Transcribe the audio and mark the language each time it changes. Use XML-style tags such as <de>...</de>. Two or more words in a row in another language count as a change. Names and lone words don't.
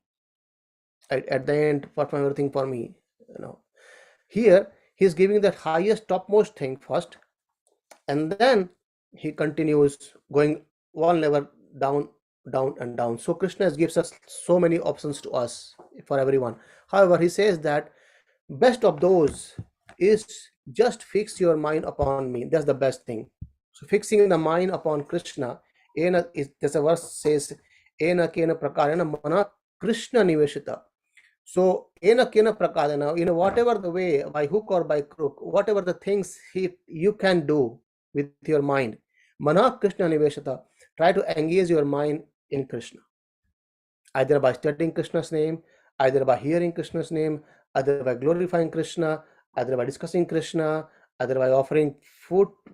<en>At the end, perform everything for me. Here he's giving the highest, topmost thing first, and then he continues going one level down, down and down. So Krishna gives us so many options to us, for everyone. However, he says that best of those is just fix your mind upon me. That's the best thing. So fixing the mind upon Krishna, there's a verse says,</en> <sa>येन केन प्रकारेण मन कृष्ण निवेशित. So येन केन प्रकारेण,</sa> <en>whatever the way, by hook or by crook, whatever the things you can do with your mind,</en> <sa>मन कृष्ण निवेशित,</sa> <en>try to engage your mind in Krishna, either by studying Krishna's name, either by hearing Krishna's name, either by glorifying Krishna, either by discussing Krishna, either by offering food,</en>